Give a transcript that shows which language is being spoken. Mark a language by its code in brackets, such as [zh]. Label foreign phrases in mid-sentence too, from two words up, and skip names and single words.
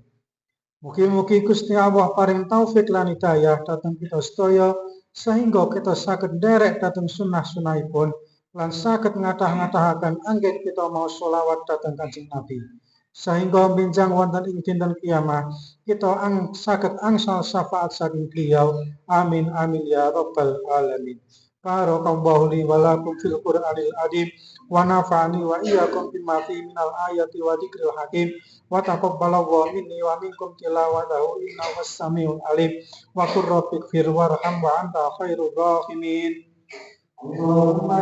[jv] Mugi-mugi Gusti Allah paring taufik lan hidayah dhateng kita sedaya sehingga kita saged nderek dhateng sunah-sunahipun lan saged ngathah-ngathahaken anggen kita mau sholawat dhateng Kanjeng Nabi. Sehingga benjang wonten ing dinten kiamat kita saged angsal syafaat saking beliau. [ar] آمين آمين يا رب العالمين. بارك الله لي ولكم في القرآن العظيم ونفعني وإياكم بما فيه من الآيات والذكر الحكيم وتقبل الله مني ومنكم تلاوته إنه السميع العليم وقل رب اغفر وارحم وأنت خير الراحمين.